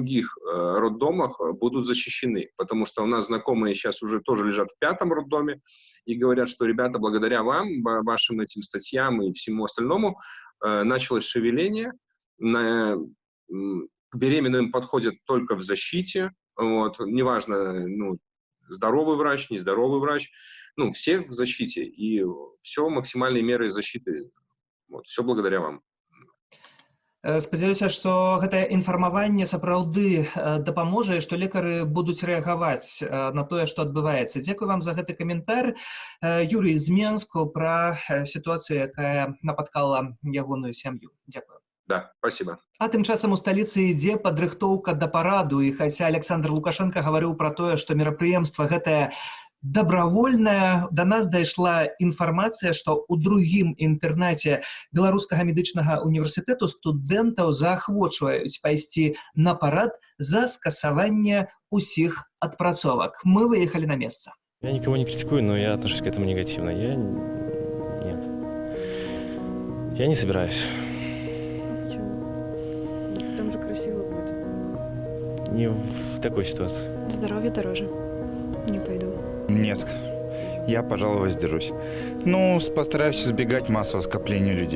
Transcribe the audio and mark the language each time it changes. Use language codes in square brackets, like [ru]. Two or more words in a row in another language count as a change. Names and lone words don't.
[ru] других роддомах будут защищены, потому что у нас знакомые сейчас уже тоже лежат в 5-м роддоме и говорят, что, ребята, благодаря вам, вашим этим статьям и всему остальному, началось шевеление, к беременным подходят только в защите, вот, неважно, здоровый врач, нездоровый врач, всех в защите, и все максимальные меры защиты. Вот, все благодаря вам. [be] Спадзяюся, што гэтае інфармаванне сапраўды дапаможа, і што лекары будуць рэагаваць на тое, што адбываецца. Дзякую вам за гэты каментар. Юрый з Менску пра сітуацыю, якая напаткала ягоную сям'ю. Дзякую. [ru] Да, спасибо. [be] А тым часам у сталіцы ідзе падрыхтоўка да параду, і хаця Александр Лукашенко гаварыў пра тое, што мерапрыемства гэтае добровольная, до нас дайшла інфармацыя, што ў другім інтэрнаце Беларускага медычнага універсітэту студэнтаў заахвочваюць пайсці на парад за скасаванне усіх адпрацовак. Мы выехалі на месца. [ru] Я никого не критикую, но я отношусь к этому негативно. Нет. Я не собираюсь. Почему? Там же красиво будет. Не в такой ситуации. Здоровье дороже. Не пойду. Нет, я, пожалуй, воздержусь. Постараюсь избегать массового скопления людей.